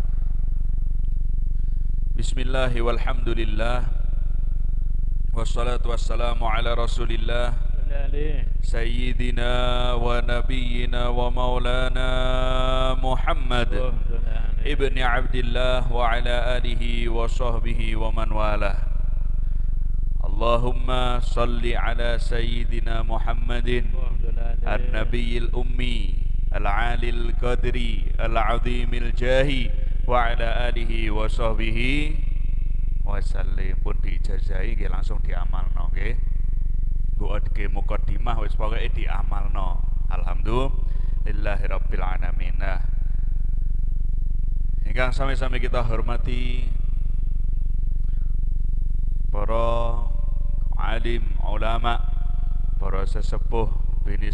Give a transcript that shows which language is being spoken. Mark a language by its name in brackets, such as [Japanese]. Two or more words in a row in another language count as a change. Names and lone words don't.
[Arabic] بسم الله والحمد لله والصلاة والسلام على رسول الله سيدنا ونبينا ومولانا محمد ابن عبد الله وعلى آله وصحبه ومن والاه. اللهم صل على سيدنا محمد النبي الأمي العالي القدر العظيم الجاه وعلى آله وصحبه وسلم. [Javanese] Pun diijazahi nggih langsung diamalno nggih. Buatke mukadimah wis pokoke diamalno. [Arabic] الحمد لله رب العالمين. [Javanese] Nah, ingkang sami-sami kita hormati para alim, ulama, para sesepuh, bini